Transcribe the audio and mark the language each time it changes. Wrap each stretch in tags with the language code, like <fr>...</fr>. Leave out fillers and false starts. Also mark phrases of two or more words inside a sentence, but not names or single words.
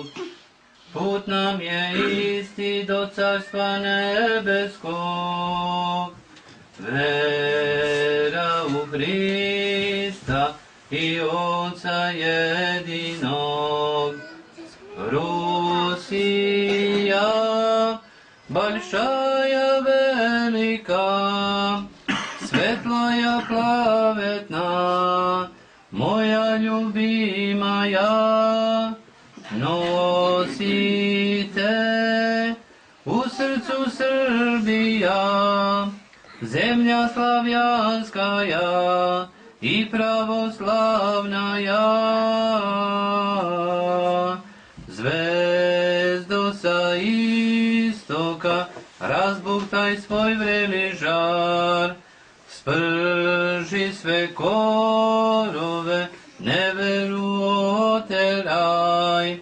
<sr>Put nam je isti do carstva nebeskog, vera u Hrista i Oca jedinog. Rusija,</sr> <ru>большая велика, светлая праведна, моя любимая,</ru> <sr>nosite u srcu Srbija,</sr> <ru>земля славянская и православная.</ru> <sr>Zvezdo sa istoka, razbuktaj svoj vreli žar, sprži sve korove, neveru oteraj.</sr>